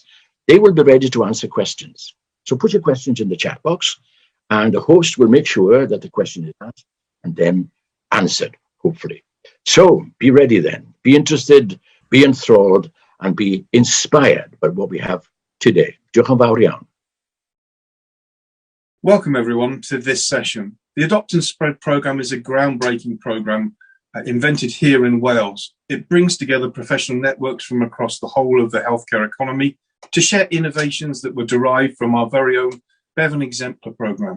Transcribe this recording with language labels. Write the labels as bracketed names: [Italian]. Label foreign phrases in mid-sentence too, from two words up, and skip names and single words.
[English] They will be ready to answer questions. So put your questions in the chat box, and the host will make sure that the question is asked and then answered, hopefully. So be ready then. Be interested, be enthralled, and be inspired by what we have today. [Welsh] Diolch yn fawr iawn. [English] Welcome everyone to this session. The Adopt and Spread programme is a groundbreaking programme invented here in Wales. It brings together professional networks from across the whole of the healthcare economy to share innovations that were derived from our very own Bevan Exemplar programme.